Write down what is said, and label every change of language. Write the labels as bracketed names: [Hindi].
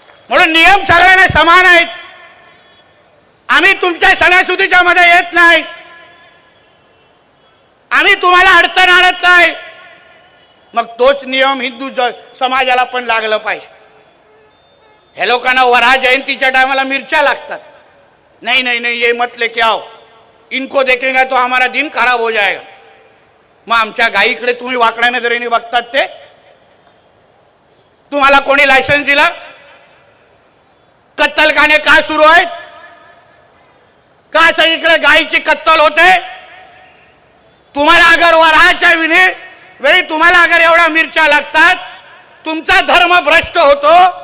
[Marathi] म्हणून नियम सगळ्यांना समान आहेत. आम्ही तुमच्या सणासुदीच्या मध्ये येत नाही. आम्ही तुम्हाला अडचण आणत नाही. मग तोच नियम हिंदू समाजाला पण लागला पाहिजे. हे लोकांना वराह जयंतीच्या टायमाला मिरच्या लागतात. [Hindi] नहीं नहीं नहीं ये मत लेके आओ, इनको देखेंगे तो हमारा दिन खराब हो जाएगा. [Marathi] मग आमच्या गायीकडे तुम्ही वाकड्या नजरेने बघतात ते. तुम्हाला कोणी लायसन्स दिला? कत्तलखाने का सुरू आहेत? का सगळीकडे गायीची कत्तल होते? तुम्हाला अगर वराहाच्या वेळी तुम्हाला अगर एवढ्या मिरच्या लागतात, तुमचा धर्म भ्रष्ट होतो.